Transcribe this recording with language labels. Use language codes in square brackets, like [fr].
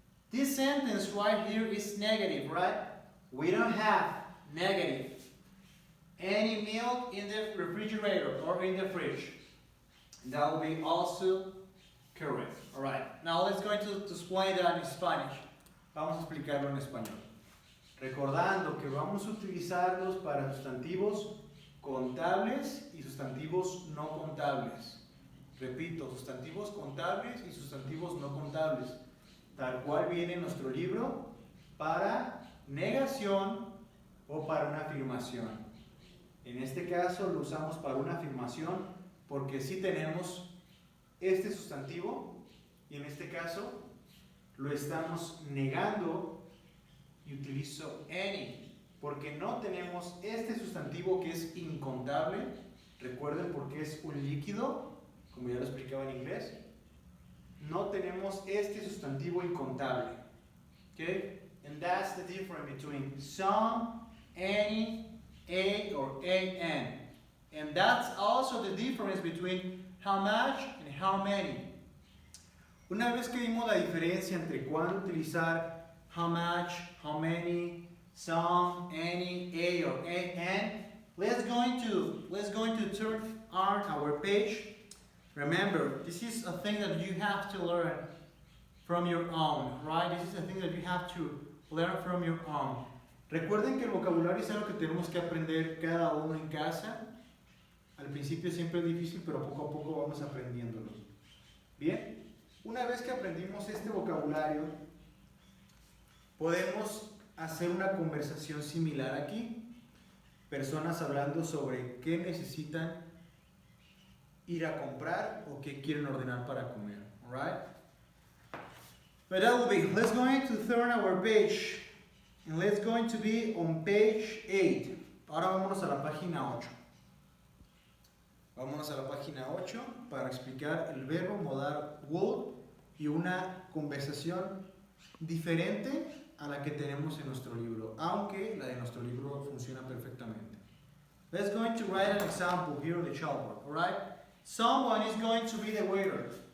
[en] This sentence right here is negative, right? We don't have negative any milk in the refrigerator or in the fridge. That will be also correct. Alright, now let's go to explain that in Spanish. [es] Vamos a explicarlo en español. Recordando que vamos a utilizarlos para sustantivos contables y sustantivos no contables. Repito, sustantivos contables y sustantivos no contables. Tal cual viene en nuestro libro para negación o para una afirmación. En este caso lo usamos para una afirmación porque sí tenemos este sustantivo y en este caso lo estamos negando y utilizo any porque no tenemos este sustantivo que es incontable. Recuerden porque es un líquido, como ya lo explicaba en inglés. No tenemos este sustantivo incontable. Okay? [en] And that's the difference between some, any, a or an. And that's also the difference between how much and how many. [es] Una vez que vimos la diferencia entre cuándo utilizar [en] how much, how many, some, any, a or an, let's going to turn on our page. Remember, this is a thing that you have to learn from your own, right? This is a thing that you have to learn from your own. [es] Recuerden que el vocabulario es algo que tenemos que aprender cada uno en casa. Al principio siempre es difícil, pero poco a poco vamos aprendiéndolo. Bien, una vez que aprendimos este vocabulario, podemos hacer una conversación similar aquí. Personas hablando sobre qué necesitan ir a comprar o qué quieren ordenar para comer. [en] Alright? But that will be, let's go to turn our page. And let's going to be on page 8. [es] Ahora vámonos a la página 8. Vámonos a la página 8 para explicar el verbo modal would y una conversación diferente a la que tenemos en nuestro libro, aunque la de nuestro libro funciona perfectamente. [en] Let's going to write an example here on the chalkboard, alright? Someone is going to be the waiter.